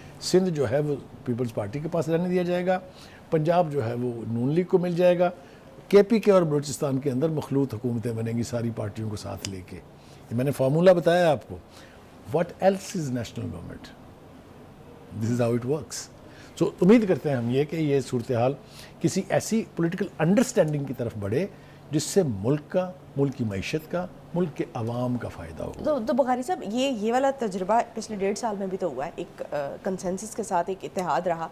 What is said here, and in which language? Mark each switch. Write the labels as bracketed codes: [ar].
[ur] سندھ جو ہے وہ پیپلز پارٹی کے پاس رہنے دیا جائے گا. پنجاب جو ہے وہ نون لیگ کو مل جائے گا. KPK اور بلوچستان کے اندر مخلوط حکومتیں بنیں گی ساری پارٹیوں کو ساتھ لے کے. یہ میں نے فارمولہ بتایا آپ کو. [en] What else is national government? This is how it works. [ur] So امید کرتے ہیں ہم یہ کہ یہ صورتحال کسی ایسی پولیٹیکل انڈرسٹینڈنگ کی طرف بڑھے جس سے ملک کا، ملک کی معیشت کا، ملک کے عوام کا فائدہ ہو. تو بخاری صاحب، یہ والا تجربہ پچھلے 1.5 سال میں بھی تو ہوا ہے، ایک کنسنسس کے ساتھ ایک اتحاد رہا.